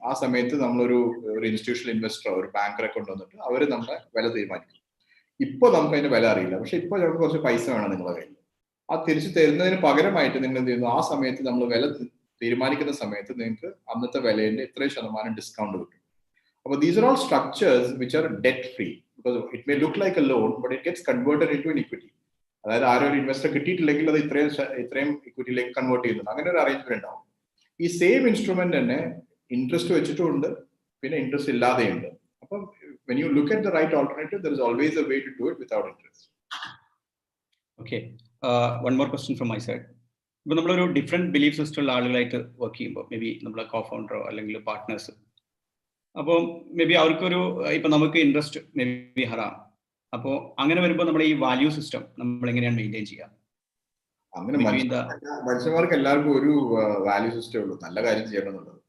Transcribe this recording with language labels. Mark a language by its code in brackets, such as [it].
[ml] ആ സമയത്ത് നമ്മളൊരു ഇൻസ്റ്റിറ്റ്യൂഷണൽ ഇൻവെസ്റ്ററോ ഒരു ബാങ്കറെ കൊണ്ടുവന്നിട്ട് അവർ നമ്മുടെ വില തീരുമാനിക്കും. ഇപ്പോൾ നമുക്ക് അതിന്റെ വില അറിയില്ല, പക്ഷെ ഇപ്പോൾ ഞങ്ങൾക്ക് കുറച്ച് പൈസ വേണം നിങ്ങളുടെ കയ്യിൽ. ആ തിരിച്ചു തരുന്നതിന് പകരമായിട്ട് നിങ്ങൾ എന്ത് ചെയ്യുന്നു, ആ സമയത്ത് നമ്മൾ വില തീരുമാനിക്കുന്ന സമയത്ത് നിങ്ങൾക്ക് അന്നത്തെ വിലയുടെ ഇത്രയും ശതമാനം ഡിസ്കൗണ്ട് കിട്ടും. അപ്പോൾ [en] these are all structures which are debt free, because it may look like a loan but it gets converted into an equity. [ml] അതായത് ആരോ ഒരു ഇൻവെസ്റ്റർ കിട്ടിയിട്ടില്ലെങ്കിൽ അത് ഇത്രയും ഇക്വിറ്റിയിലേക്ക് കൺവേർട്ട് ചെയ്യുന്നുണ്ട്. അങ്ങനെ ഒരു അറേഞ്ച്മെന്റ് ഉണ്ടാവും. ഈ സെയിം ഇൻസ്ട്രുമെന്റ് തന്നെ ഇൻട്രസ്റ്റ് വെച്ചിട്ടുമുണ്ട്, പിന്നെ ഇൻട്രസ്റ്റ് ഇല്ലാതെയുണ്ട്. അപ്പം [en] when you look at the right alternative, there is always a way to do it without interest. Okay. One more question from my side. [ml] ഇപ്പൊ നമ്മളൊരു ഡിഫറെന്റ് ബിലീഫ് സിസ്റ്റം ഉള്ള ആളുകളായിട്ട് work ചെയ്യുമ്പോൾ may be നമ്മളെ കോ ഫൗണ്ടറോ അല്ലെങ്കിൽ partners, അപ്പോൾ may be അവർക്കൊരു ഇപ്പൊ നമുക്ക് ഇൻട്രസ്റ്റ് മേ ബി ഹറാം. അപ്പോൾ അങ്ങനെ വരുമ്പോൾ നമ്മുടെ ഈ വാല്യൂ സിസ്റ്റം നമ്മൾ എങ്ങനെയാണ് മെയിൻറ്റെയിൻ ചെയ്യുക? അങ്ങനെ മനുഷ്യന്മാർക്ക് എല്ലാവർക്കും ഒരു വാല്യൂ സിസ്റ്റം ഉള്ളൂ, നല്ല കാര്യം ചെയ്യണം എന്നുള്ളത്.